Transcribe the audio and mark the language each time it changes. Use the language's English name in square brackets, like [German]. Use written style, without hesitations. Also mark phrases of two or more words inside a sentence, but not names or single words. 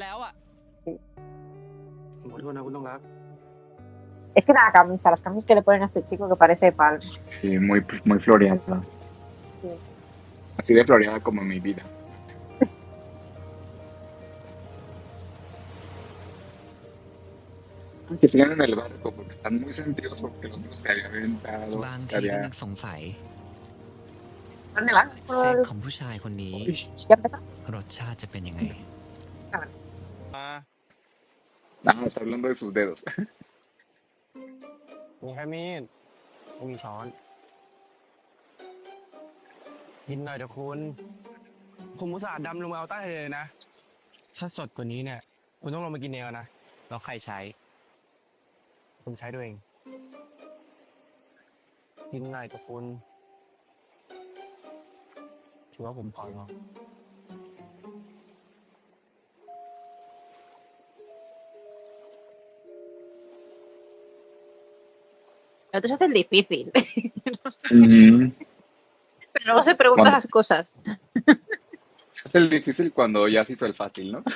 [Spanish] Es que la camisa, las camisas que le ponen a este chico que parece Palm. Sí, muy, muy floreada. Sí. Así de floreada como mi vida. Que sigan en el barco porque están muy sentidos porque el otro se había aventado, [Thai] บาง [Spanish] se [Thai] ทีก็ [Spanish] había... [Thai] นึกสงสัย [Spanish] ¿Dónde van? [Thai] เส้นของผู้ชายคนนี้ [Spanish] Uy, ¿Ya empezó? [Thai] รสชาติจะเป็นยังไง [Spanish] está hablando de sus dedos. [Thai] มีแค่มีดไม่มีช้อนกินหน่อยเถอะคุณอุตส่าห์ดำลงมาเอาใต้ทะเลเลยนะ ถ้าสดกว่านี้เนี่ย คุณต้องลงมากินเองแล้วนะ แล้วใครใช้ คุณใช้ด้วยเอง กินหน่อยเถอะคุณถือว่าผมขอลอง [Spanish] El otro se hace el difícil, Ujú. pero luego se pregunta Cuando- las cosas. Se hace el difícil cuando ya se hizo el fácil, ¿no?